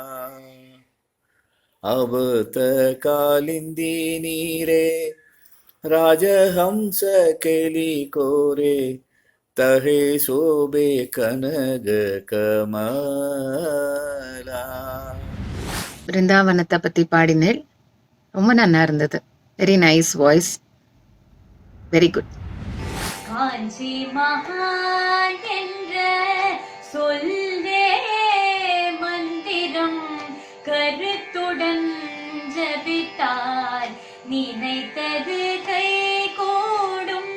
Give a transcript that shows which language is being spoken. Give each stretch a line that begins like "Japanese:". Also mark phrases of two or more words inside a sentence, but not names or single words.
Bangla: অবত কালিন্দী নীরে রাজহংস কেলি কোরে তহে শোভে কনগ কমলা.
Tamil: பிருந்தாவனத்தை பற்றி பாடினேன். ரொம்ப நல்லா இருந்தது.
English: very nice voice. very good.
Tamil: காஞ்சி மகான் என்ற சொல்லே மந்திரம் கருத்துடன் ஜபித்தால் நினைத்தது கை கூடும்.